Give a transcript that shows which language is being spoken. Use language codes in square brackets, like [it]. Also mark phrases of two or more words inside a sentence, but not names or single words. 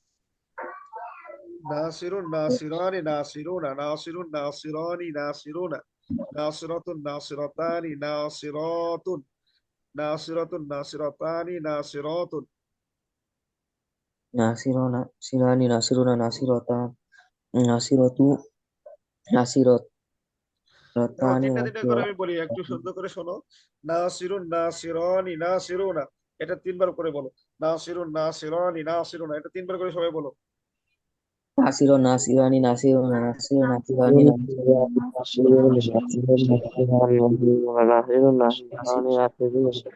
[ar] ناصرٌ ناصرانِ ناصرونَ، ناصرٌ ناصرانِ ناصرونَ، ناصرةٌ ناصرتانِ ناصراتٌ، ناصرةٌ ناصرتانِ ناصراتٌ. ناصرونَ سرانِ ناصرونَ ناصرةَ ناصرةُ ناصرات [bn] দেখো, [ar] রাতানি [bn] তিনটা তিনটা করে [ar] নাসিরাত [bn] আমি বলি, একটু সুন্দর করে শোনো। [ar] ناصرٌ ناصرانِ ناصرونَ, [bn] এটা 3বার করে বলো। [ar] ناصرٌ ناصرانِ ناصرونَ, [bn] এটা 3বার করে সবাই বলো। [ar] ناصرٌ ناصرانِ ناصرونَ ناصرٌ ناصرانِ ناصرٌ ناصرانِ ناصرونَ